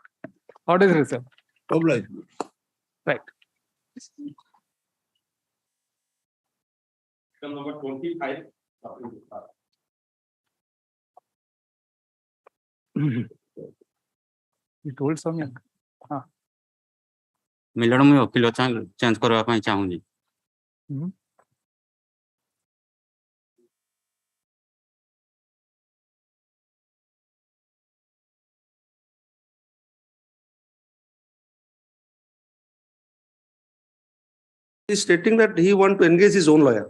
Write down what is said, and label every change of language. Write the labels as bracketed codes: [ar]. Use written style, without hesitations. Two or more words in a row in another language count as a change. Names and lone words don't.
[en] Order is reserved. Obliged. Right. Number 25. You told Soumya. [or] ମିଲଣ ମୁଁ ଓକିଲ ଚେଞ୍ଜ କରିବା ପାଇଁ ଚାହୁଁନି। [en] He is stating that he wants to engage his own lawyer.